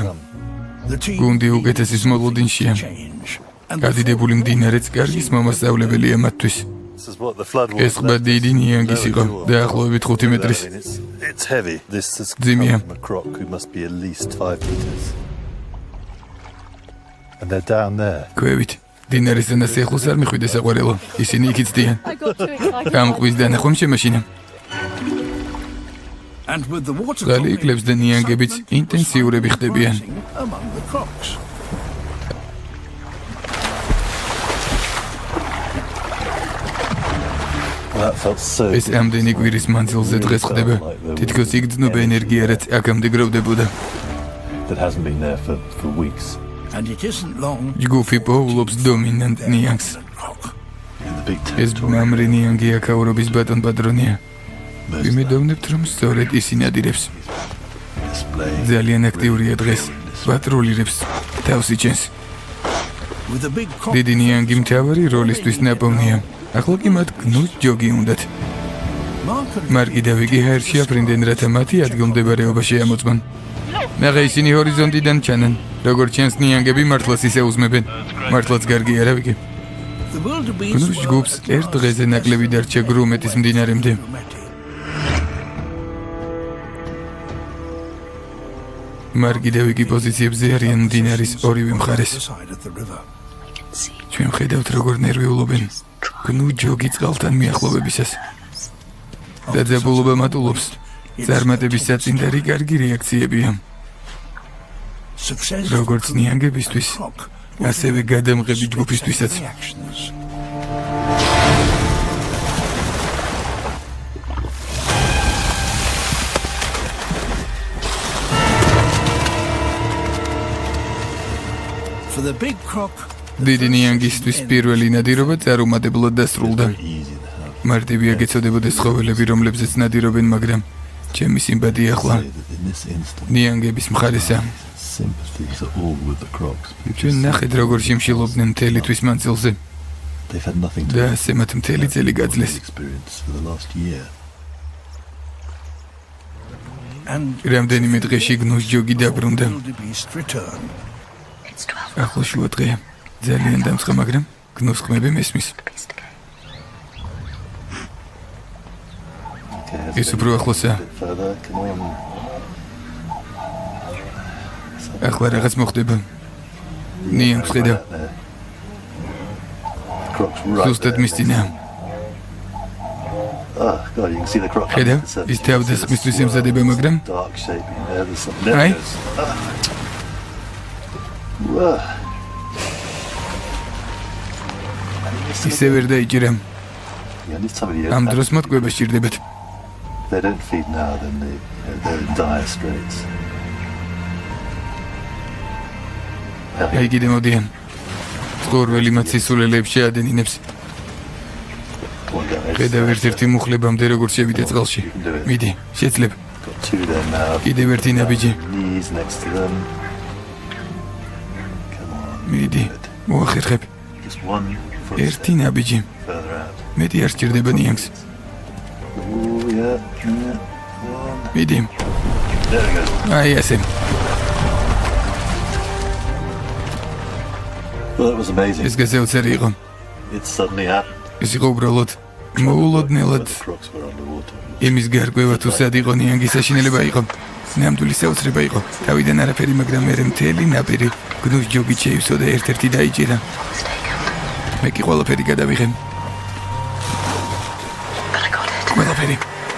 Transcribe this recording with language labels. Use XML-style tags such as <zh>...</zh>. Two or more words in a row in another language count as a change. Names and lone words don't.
<ka>გუნდი უკეთესის მოლოდინშია. გადიდებული მდინარეც კარგის მომასწავლებელია მათთვის. ეს ყბა დიდი ნიანგის იყო, დაახლოებით 5 მეტრის. ძიმია.</ka> <en>And they're down there.</en> <ka>ქვევით. დინარისთან ასეახლოს არ მიხვიდეს საყვარელო. ისინი იქით დიან.</ka> <en>I got too excited.</en> <ka>გამყვის დანახვა შემაშინა.</ka> <en>And with the water</en> <ka>წყალი იკლებს და ნიანგებიც ინტენსიურები ხდებიან.</ka> <en>among the crocs. Well, that felt so</en> <ka>ეს ამდენი კვირის მანძილზე დღეს ხდება. თითქოს იგრძნობა ენერგია, რაც აქამდე გროვდებოდა.</ka> <en>that hasn't been there for weeks. And it isn't long</en> <ka>ჯგუფი პოულობს დომინანტ ნიანგს.</ka> <en>croc. In the big</en> <ka>ეს</ka> <en>territory.</en> <ka>მამრი ნიანგი აქაურობის ბატონ პატრონია. ვიმედოვნებთ, რომ სწორედ ისინი ადირებს.</ka> <en>Display.</en> <ka>ძალიან აქტიურია დღეს. პატრულირებს. თავს იჩენს.</ka> <en>With a big croc.</en> <ka>დიდი ნიანგი მთავარი როლისთვის ნაპოვნია. ახლა კი მათ გნუს ჯოგი უნდათ.</ka> <en>Mark and</en> <ka>მარკი და ვიკი ჰაერში აფრინდნენ, რათა მათი ადგილმდებარეობა შეამოწმონ. ნახე ისინი ჰორიზონტიდან ჩანან. როგორც ჩანს, ნიანგები მართლაც ისე უზმებენ. მართლაც გარგი არა ვიკი.</ka> <en>the wildebeest</en> <ka>გნუს ჯგუფს ერთ დღეზე ნაკლები დარჩა გრუმეტის მდინარემდე. მარკი და ვიკი პოზიციებზე არიან მდინარის ორივე მხარეს.</ka> <en>side of the river.</en> <ka>ჩვენ ხედავთ, როგორ ნერვიულობენ. გნუ ჯოგი წყალთან მიახლოვებისას. დაძაბულობა მატულობს. წარმატების საწინდარი კარგი რეაქციებია.</ka> <en>Success</en> <ka>როგორც ნიანგებისთვის,</ka> <en>croc.</en> <ka>ასევე გადამღები ჯგუფისთვისაც.</ka> <en>Reactions. For the big croc,</en> <ka>დიდი ნიანგისთვის პირველი ნადირობა წარუმატებლად დასრულდა.</ka> <en>Easy to have.</en> <ka>მარტივია გეცოდებოდეს ცხოველები, რომლებზეც ნადირობენ, მაგრამ ჩემი სიმპათია ახლა</ka> <en>Say that in this instant,</en> <ka>ნიანგების მხარესა.</ka> <en>sympathies are all with the crocs.</en> <ka>ჩვენ ნახეთ, როგორ შემშილობდნენ მთელი თვის მანძილზე</ka> <en>They've had nothing to</en> <ka>და ასე მათ მთელი წელი გაძლეს.</ka> <en>experience for the last year. and</en> <ka>რამდენიმე დღეში გნუს ჯოგი დაბრუნდა.</ka> <en>wildebeest return.</en> <ka>ახლა შუა დღეა. ძალიან დამწყა, მაგრამ გნუს ხმები მესმის.</ka> <en>Okay, let's</en> <ka>ის</ka> <en>maybe</en> <ka>უფრო ახლოსა.</ka> <en>a bit further. Come on.</en> <ka>ახლა რაღაც მოხდება. ნიანგს ხედავ.</ka> <en>Right there. The croc's right</en> <ka>ზუსტად</ka> <en>there.</en> <ka>მის წინა.</ka> <en>Oh, God, you can see the croc.</en> <ka>ხედავ?</ka> <en>underneath the</en> <ka>ის</ka> <en>surface.</en> <ka>თავდასხმისთვის ემზადება, მაგრამ</ka> <en>Dark shape in there. There's something there. Aye. it is. Whoa.</en> <ka>ისე ვერ დაიჭირა.</ka> <en>Yeah, need somebody</en> <ka>ამ</ka> <en>else.</en> <ka>დროს მოთკვება სჭირდებათ.</ka> <en>If they don't feed now, then they're in dire straits.</en> <ka>აი კიდე მოდიან. წყორველი მათ სისულელეებს შეადენინებს. One guy. ხედავ ერთ-ერთი მუხლებამდე როგორ შევიდე წყალში. მიდი, შეძლებ.</ka> <en>Got two there now.</en> <ka>კიდევ ერთი ნაბიჯი.</ka> <en>Knees next to them. Come on.</en> <ka>მიდი, მოახერხებ.</ka> <en>Just one foot</en> <ka>ერთი ნაბიჯი.</ka> <en>further out.</en> <ka>მეტი არ სჭირდება ნიანგს.</ka> <en>Ooh, yeah. One.</en> <ka>მიდი.</ka> <en>There we go.</en> <ka>აი ასე.</ka> <en>Well, that was amazing.</en> <ka>ეს გასაოცარი იყო.</ka> <en>It suddenly happened.</en> <ka>ეს იყო უბრალოდ მოულოდნელად</ka> <en>The crocs were underwater.</en> <ka>იმის გარკვევა თუ სად იყო ნიანგის საშინელება იყო. ნამდვილი საოცრება იყო. თავიდან არაფერი, მაგრამ მე მთელი ნაპირი გნუს ჯოგით შეივსო და ერთ-ერთი დაიჭირა. მე კი ყველაფერი გადავიღე. ყველაფერი.</ka>